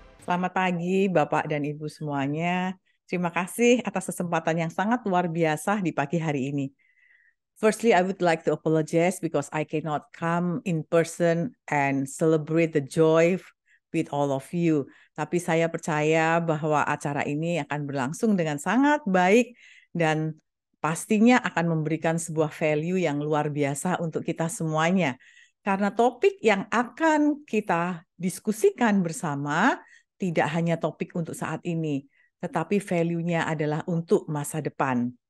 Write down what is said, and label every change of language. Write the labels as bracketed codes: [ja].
[id] Selamat pagi, Bapak dan Ibu semuanya. Terima kasih atas kesempatan yang sangat luar biasa di pagi hari ini. [en] Firstly, I would like to apologize because I cannot come in person and celebrate the joy with all of you. [id] Tapi saya percaya bahwa acara ini akan berlangsung dengan sangat baik dan pastinya akan memberikan sebuah value yang luar biasa untuk kita semuanya. Karena topik yang akan kita diskusikan bersama tidak hanya topik untuk saat ini, tetapi value-nya adalah untuk masa depan.